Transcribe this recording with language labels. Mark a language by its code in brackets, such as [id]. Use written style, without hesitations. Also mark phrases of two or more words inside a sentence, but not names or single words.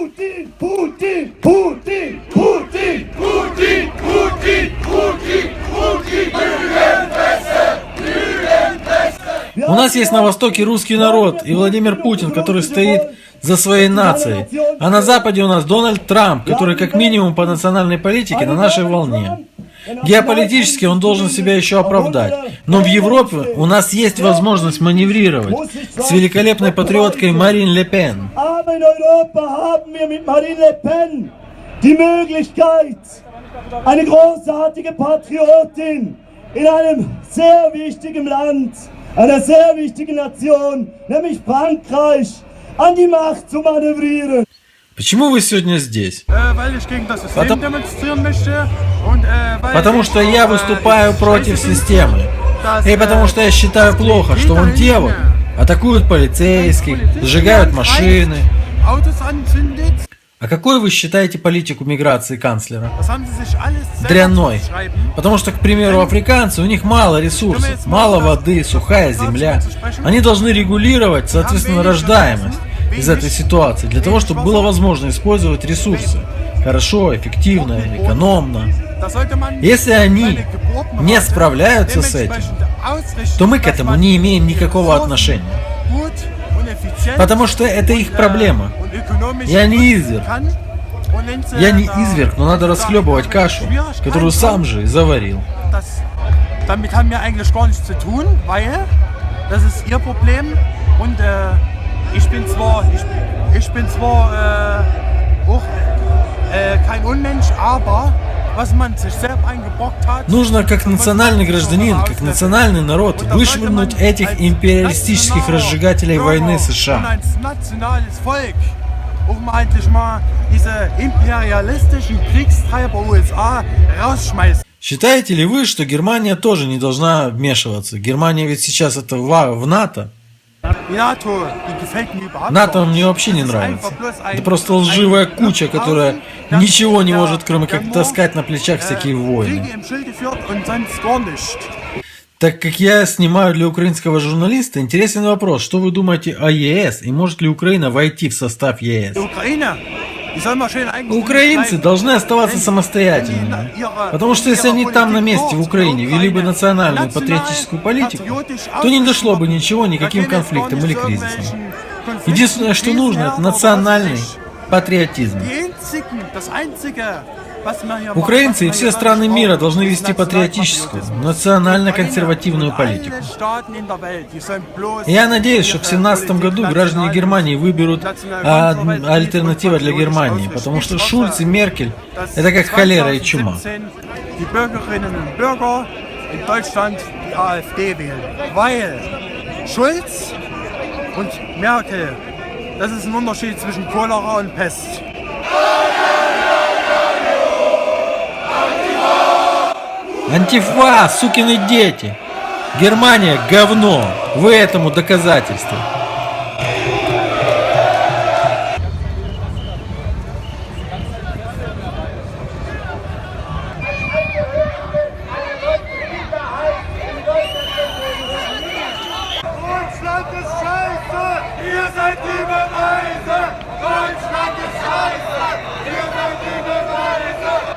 [ru] У нас есть на Востоке русский народ и Владимир Путин, который стоит за своей нацией. А на Западе у нас Дональд Трамп, который как минимум по национальной политике на нашей волне. Геополитически он должен себя еще оправдать. Но в Европе у нас есть возможность маневрировать с великолепной патриоткой Марин Ле Пен. [de] Eine großartige Patriotin in einem sehr wichtigen Land, einer sehr wichtigen Nation, nämlich Frankreich, an die Macht zu manövrieren. [ru] Почему вы сегодня здесь? [de] Weil ich gegen das System demonstrieren möchte und weil [ru] Потому что я выступаю против системы. И потому что я считаю плохо, что вон те вот атакуют полицейских, сжигают машины. [de] Autos anzündet. [ru] А какой вы считаете политику миграции канцлера? [de] Das haben sie sich alles selber [ru] Дрянной. [de] zugeschrieben. [ru] Потому что, к примеру, африканцы, у них мало ресурсов, мало воды, сухая земля. Они должны регулировать, соответственно, рождаемость из этой ситуации, для того, чтобы было возможно использовать ресурсы. Хорошо, эффективно, экономно. [de] Da sollte man [ru] Если они [de] seine Geburtenrate [ru] не справляются с этим, [de] dementsprechend ausrichten, [ru] то мы к [de] dass [ru] этому [de] man [ru] не имеем никакого отношения. [de] gut und effizient [ru] Потому что это их проблема. [de] und ökonomisch [ru] Я не [de] nutzen [ru] изверг. [de] kann. Und wenn sie [ru] Я не [de] da [ru] изверг, но надо расхлебывать кашу, которую сам же и заварил. [de] Damit haben wir eigentlich gar nichts zu tun, weil das ist ihr Problem und ich bin zwar auch kein Unmensch, aber was man sich selbst eingebrockt hat. [ru] Нужно, как национальный гражданин, как национальный народ, вышвырнуть этих империалистических разжигателей войны США. [de] Als nationales Volk, um endlich mal diese imperialistischen Kriegstreiber USA rausschmeißen. [ru] Считаете ли вы, что Германия тоже не должна вмешиваться? Германия ведь сейчас это в НАТО. [de] Die NATO, die gefällt mir überhaupt [ru] НАТО [de] nicht. [ru] мне вообще не [de] Das ist [ru] нравится. [de] einfach bloß ein- [ru] Это просто лживая [de] ein [ru] куча, которая [de] Haufen, [ru] ничего не [de] der- [ru] может, кроме [de] der [ru] как [de] nur, [ru] таскать на плечах всякие войны. [de] Kriege im Schilde führt und sonst gar nicht. [ru] Так как я снимаю для украинского журналиста, интересен вопрос, что вы думаете о ЕС и может ли Украина войти в состав ЕС? [de] Die Ukraine, die soll mal schön eigentlich [ru] Украинцы [de] bleiben. [ru] должны оставаться [de] Wenn- [ru] самостоятельными. [de] wenn die ihre- [ru] Потому что если они там на месте в Украине вели бы национальную [de] national, [ru] патриотическую политику, [de] patriotisch [ru] то не дошло бы ничего, [de] Da [ru] никаким [de] käme es gar [ru] конфликтам [de] nicht [ru] или [de] zu [ru] кризисам. [de] irgendwelchen Konflikten, [ru] Единственное, что нужно, это [de] Krisen, [ru] национальный [de] aber [ru] патриотизм. [de] das Einzige, was wir hier [ru] Украинцы и [de] machen, [ru] все [de] was wir [ru] страны [de] hier [ru] мира [de] brauchen, [ru] должны [de] ist [ru] вести патриотическую, [de] Nationalpatriotismus. [ru] национально-консервативную политику. [de] Alle Staaten in der Welt, die sollen bloß [ru] Я надеюсь, что в [de] ihre [ru] 2017 году [de] Politik [ru] граждане [de] national- [ru] Германии выберут [de] national- [ru] альтернативу для Германии, потому что Шульц и Меркель – это как холера и чума. [de] 2017 die Bürgerinnen und Bürger in Deutschland die AfD wählen. Weil Schulz und Merkel, das ist ein Unterschied zwischen Cholera und Pest. [ru] Антифа, сукины дети! Германия – говно! Вы этому доказательство. [de] Deutschland ist scheiße! Ihr seid die Beweise! Deutschland ist scheiße! Ihr seid die Beweise!